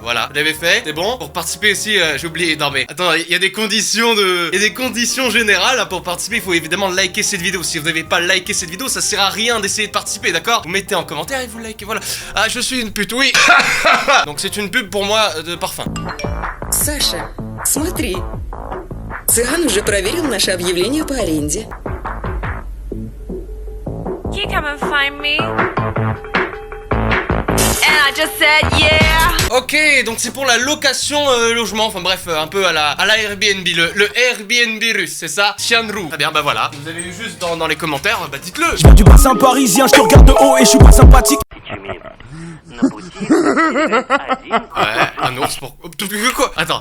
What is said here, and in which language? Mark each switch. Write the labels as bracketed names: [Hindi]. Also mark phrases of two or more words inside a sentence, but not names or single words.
[French] Voilà, vous l'avez fait, c'est bon. Pour participer aussi, j'ai oublié, non mais attends, il y a des conditions générales hein, pour participer. Il faut évidemment liker cette vidéo. Si vous n'avez pas liké cette vidéo, ça sert à rien d'essayer de participer, d'accord? Vous mettez en commentaire et vous likez, voilà. Ah, je suis une pute, oui. Donc c'est une pub pour moi de parfum. [Russian] Саша, смотри. Цыган уже проверил наше объявление по аренде. [English] Can you come and find me? And I just said yeah. [French] Ok, donc c'est pour la location logement, enfin bref, un peu à la Airbnb, le Airbnb russe, c'est ça? Tianru. Très bien, bah voilà. Vous avez eu juste dans les commentaires, bah dites-le. Je viens du bassin parisien, je te regarde de haut et je suis pas sympathique. Ouais, un ours pour... Quoi? Attends.